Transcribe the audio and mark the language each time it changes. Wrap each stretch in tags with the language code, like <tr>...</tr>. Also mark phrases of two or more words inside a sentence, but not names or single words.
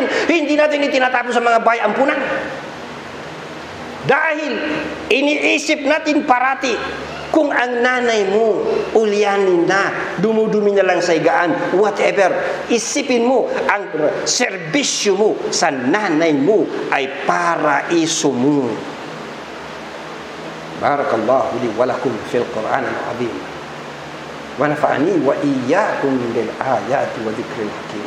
<tl>Hindi natin itinatapo sa mga bahay ampunan. Dahil iniisip natin parati Kung ang nanay mo, ulyanin na, dumudumi na lang sa higaan, whatever, isipin mo, ang serbisyo mo sa nanay mo ay paraiso mo.</tl> <ar>بارك الله لي ولكم في القرآن العظيم. ونفعني وإياكم بالآيات والذكر الحكيم.</ar>